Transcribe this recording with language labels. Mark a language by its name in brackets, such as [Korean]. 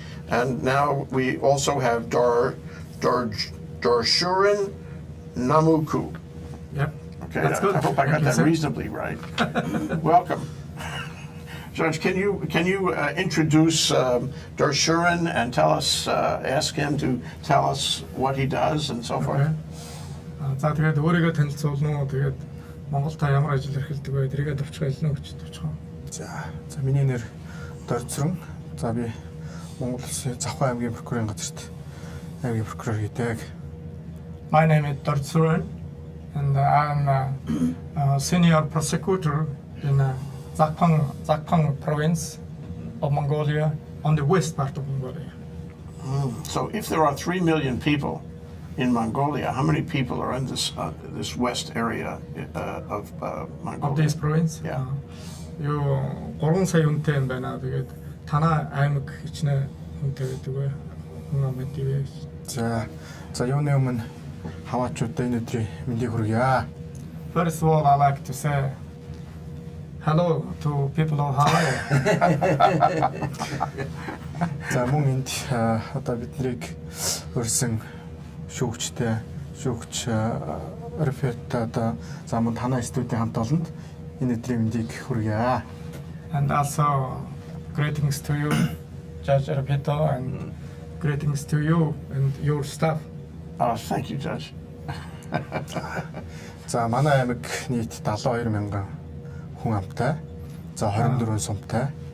[English] And now we also have Gombosuren Namuku. Yep. Okay, That's good. I hope I got Thank you, that sir. reasonably right. Welcome. Judge, can you introduce Gombosuren and tell us, ask him to tell us what he does and so forth? [Mongolian] За тэгээд өөрийгөө танилцуулна уу, тэгээд Монголд та ямар ажил эрхэлдэг вэ? Тэрийгээ товчхон хэлнэ гэж товчхон. За миний нэр Гомбосурен. За би Монгол Улсын Завхан аймгийн прокурорын газарт аймгийн прокурор хийдэг. [English] My name is Gombosuren, and I'm a senior prosecutor in Zakpang province of Mongolia, on the west part of Mongolia. So if there are 3 million people in Mongolia, how many people are in this west area of Mongolia? Of this province? Yeah. [Mongolian] Юу 3 сая хүнтэй юм байна. Тэгээд танаа аймаг хичнээн хүнтэй гэдэг вэ? Хүн ам гэдэг вэ? За юуны өмнө хаваачуудаа энэ өдрийн мэндийг хүргье. [English] First of all, I like to say hello to people of Hawaii. [Mongolian] За мөн энд одоо биднийг өрсөн шүүгч Raffetto одоо за мөн танай студийн хамт олонд энэ өдрийн мэндийг хүргье. [English] And also greetings to you, Judge Raffetto, and greetings to you and your staff. Oh, thank you, Judge. [Mongolian] За манай аймаг нийт 72,000 хүн амтай. За 24 сумтай.